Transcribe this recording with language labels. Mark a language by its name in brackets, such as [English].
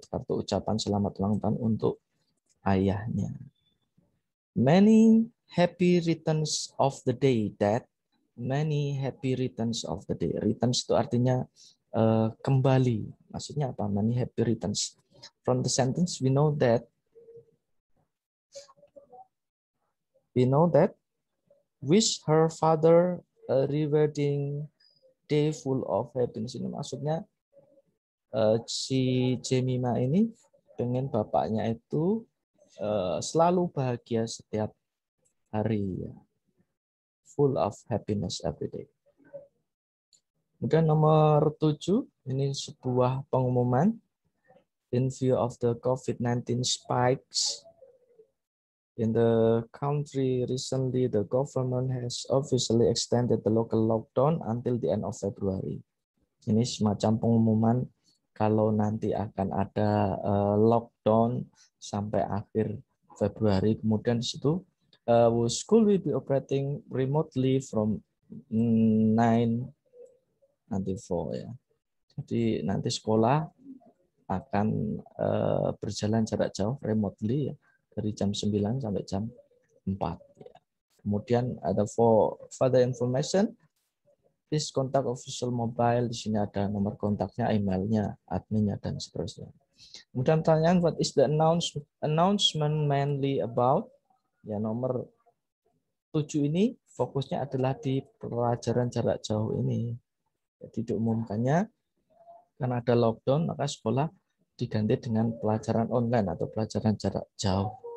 [Indonesian] Kartu ucapan selamat ulang tahun untuk ayahnya. [English] Many happy returns of the day, Dad. Many happy returns of the day. [Indonesian] Returns itu artinya kembali. Maksudnya apa? [English] Many happy returns. From the sentence we know that wish her father a rewarding day full of happiness. [Indonesian] Ini maksudnya si Jemima ini pengen bapaknya itu selalu bahagia setiap hari ya. [English] Full of happiness every day. [Indonesian] Kemudian nomor 7, ini sebuah pengumuman. [English] In view of the COVID-19 spikes in the country recently, the government has officially extended the local lockdown until the end of February. [Indonesian] Ini semacam pengumuman kalau nanti akan ada lockdown sampai akhir Februari. Kemudian di situ [English] school will be operating remotely from 9 until 4 ya. [Indonesian] Jadi nanti sekolah akan berjalan jarak jauh remotely ya, dari jam 9 sampai jam 4 ya. Kemudian ada [English] for further information, please contact official mobile. [Indonesian] Di sini ada nomor kontaknya, emailnya, adminnya dan seterusnya. Kemudian pertanyaan, [English] what is the announcement mainly about? [Indonesian] Ya, nomor 7 ini fokusnya adalah di pelajaran jarak jauh ini. Jadi diumumkannya karena ada lockdown, maka sekolah diganti dengan pelajaran online atau pelajaran jarak jauh.